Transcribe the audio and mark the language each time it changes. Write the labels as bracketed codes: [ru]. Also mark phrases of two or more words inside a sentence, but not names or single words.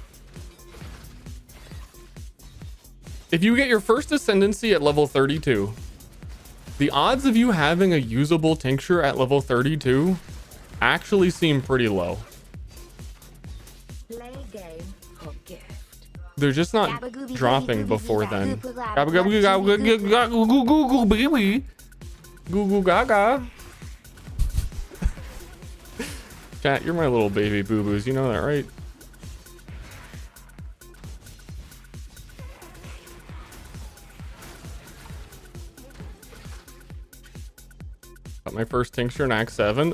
[en] If you get your first ascendancy at level 32, the odds of you having a usable tincture at level 32 actually seem pretty low. Play game or gift. They're just not Gabba-gooby, dropping gooby, before gooby, then. gabba, gabba, Gabba gabba gabba, gabba gooby, gabba goo goo goo baby. Goo goo gaga. Chat, you're my little baby boo-boos. You know that, right? Got my first tincture in Act 7.